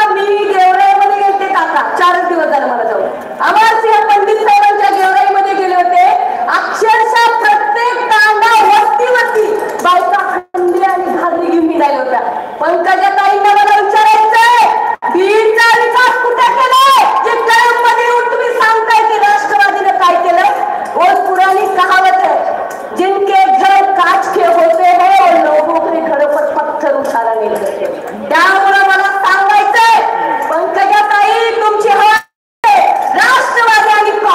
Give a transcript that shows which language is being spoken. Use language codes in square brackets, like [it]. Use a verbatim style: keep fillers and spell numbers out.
[mr] मी गेवराईमध्ये गेले काका, चारच दिवस झाले मला जाऊन. अमरसिंह पंडित साहेबांच्या गेवराईमध्ये गेले होते. अक्षरशः प्रत्येक तांडा वस्ती वस्ती बायका खंडी आणि घागरी घेऊन निघाल्या होत्या. पंकजा ताईंना मला विचारायचंय बीडचा विकास कुठे केलाय जे कळममध्ये येऊन तुम्ही सांगताय की राष्ट्रवादीनं काय केलंय. [hi] और पुराणी कहावत [mr] आहे [hi] जिनके घर काच के होते हैं और लोगों के घरों पर पत्थर उठाना नहीं करते. [mr] त्यामुळे मला सांगायचंय पंकजा ताई तुमची हवा राष्ट्रवादी आणि